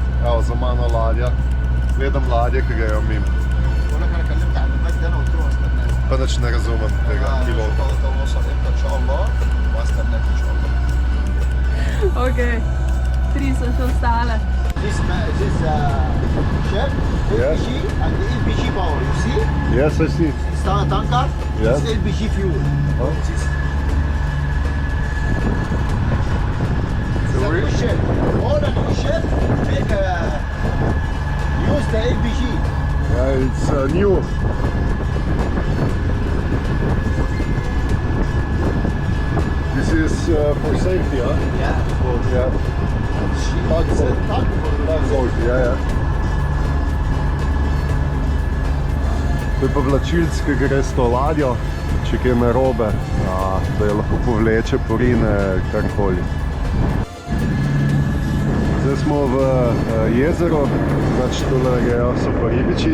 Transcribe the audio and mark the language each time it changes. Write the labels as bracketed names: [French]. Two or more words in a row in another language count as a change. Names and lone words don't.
[Slovenian] Evo, za mano ladja. Gledam ladje, ki grejo mimo. Pa nič ne razumem tega pilota. Ok, 3 so še ostale. [English] This ship, Yes. LPG and the LPG power, you see? Yes, I see. Star tanker, Yeah. it's LPG fuel. Oh. It's a new ship. All the new ship make use the LPG. Yeah, it's new. This is for safety, huh? Yeah. Yeah. It's a tugboat. [Slovenian] Ja. To je pa vlačilc, ki gre s to ladjo, če kaj narobe, da jo lahko povleče, porine, karkoli. Zdaj smo v jezeru, znači tole grejo, so pa ribiči.